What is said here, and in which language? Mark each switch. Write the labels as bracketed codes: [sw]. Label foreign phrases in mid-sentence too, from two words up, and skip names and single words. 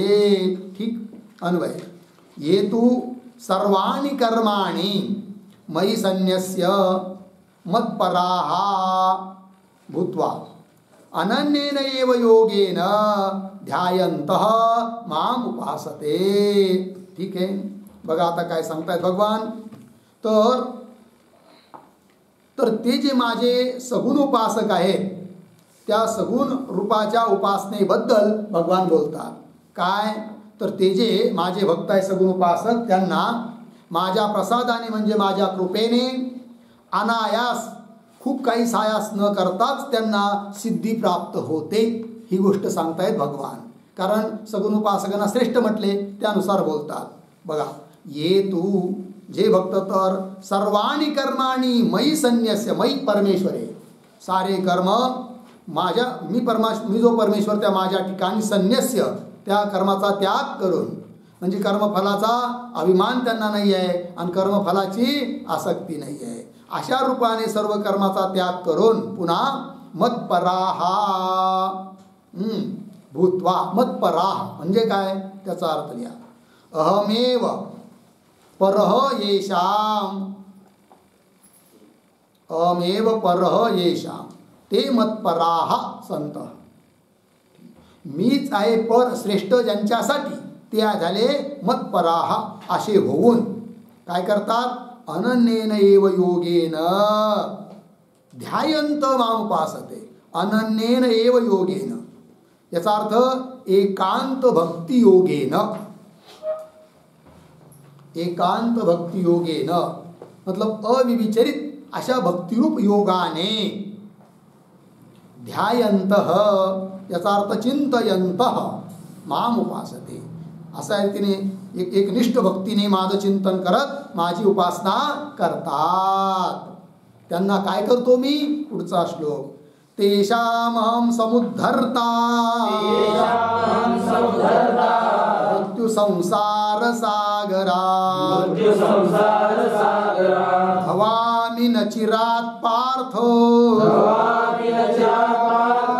[mr] ठीक अन्वय. [sa] ये तु सर्वाणि कर्माणि मयि सन्न्यस्य मत्पराः भूत्वा अनन्येन एव योगेन ध्यायन्तः माम उपासते. [mr] ठीक आहे. बघा आता काय सांगतायत भगवान. तर ते जे माझे सगुण उपासक आहेत त्या सगुण रूपाच्या उपासनेबद्दल भगवान बोलतात. काय? तर ते जे माझे भक्त आहे सगुण उपासक त्यांना माझ्या प्रसादाने म्हणजे माझ्या कृपेने अनायास खूप काही सायास न करताच त्यांना सिद्धी प्राप्त होते. ही गोष्ट सांगतायत भगवान. कारण सगुण उपासकांना श्रेष्ठ म्हटले त्यानुसार बोलतात. बघा. ये तू जे भक्त तर [sa] सर्वाणी कर्माणी मयि सन्न्यस्य. मयि परमेश्वरे [mr] सारे कर्म माझ्या मी जो परमेश्वर त्या माझ्या ठिकाणी सन्न्यस्य त्या कर्माचा त्याग करून, म्हणजे कर्मफलाचा अभिमान त्यांना नाही आहे आणि कर्मफलाची आसक्ती नाही आहे, अशा रूपाने सर्व कर्माचा त्याग करून पुन्हा [sa] मत्पराहा भूत्वा. [mr] मत्पराह म्हणजे काय त्याचा अर्थ लिहा. [sa] अहमेव परह येषाम. अहमेव परह येषाम ते मत्पराह संत. [mr] मीच आहे पर श्रेष्ठ ज्यांच्यासाठी ते झाले मत्पराह. असे होऊन काय करतात? [sa] अनन्येन एव योगेन ध्यायंत माम उपासते. अनन्येन एव योगेन [mr] याचा अर्थ [sa] एकांत भक्ती योगेन. एकांत भक्ती योगेन [mr] मतलब अविविचरित अशा भक्तिरूप योगाने ध्यायंतः याचा अर्थ [sa] चिंतयंतः माम उपासते. [mr] असं आहे तिने एक निष्ठ भक्तीने माझं चिंतन करत माझी उपासना करतात. त्यांना काय करतो मी? पुढचा श्लोक. [sa] तेषामहं समुद्धर्ता मृत्यु संसार सागरा भवाम्यहमव्ययो भवामी न चिरात पार्थ भवामि न चिरात् पार्थ